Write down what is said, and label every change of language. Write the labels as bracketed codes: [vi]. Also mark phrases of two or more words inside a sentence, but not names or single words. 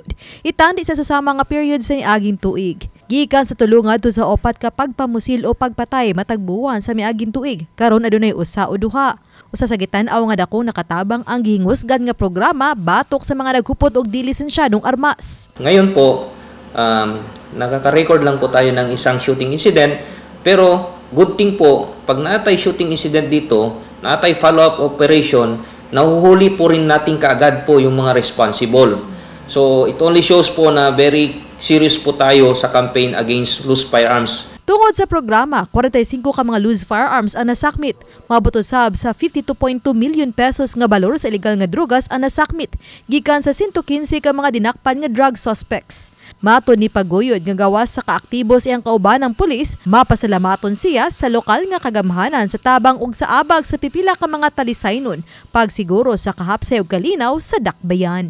[ceb] Itandi sa susama nga period sa niaging tuig. Gikan sa tulong adto sa 4 ka pagpamusil o pagpatay matag buwan sa miaging tuig. Karon adunay usa o duha. Usa sa gitan-aw nga dako nakatabang ang gihingusgan nga programa batok sa mga naghupot og di lisensyadong armas. [tl] Ngayon po, nakaka-record lang po tayo ng isang [en] shooting incident, [tl] pero [en] good thing [tl] po, pag naatay [en] shooting incident [tl] dito, naatay [en] follow-up operation, [tl] nahuhuli po rin natin kaagad po yung mga responsible. [en] So it only shows po na very serious [tl] po tayo sa [en] campaign against loose firearms. [ceb] Tungod sa programa, 45 ka mga [en] loose firearms [ceb] ang nasakmit. Maabot usab sa 52.2 million pesos nga balor sa illegal nga drugas ang nasakmit, gikan sa 115 ka mga dinakpan nga [en] drug suspects. [ceb] Matod ni Paguyod nga gawas sa kaaktibo siyang kauban ng pulis, mapasalamaton siya sa lokal nga kagamhanan sa tabang ug sa abag sa pipila ka mga talisaynon, pagsiguro sa kahapsay ug kalinaw sa dakbayan.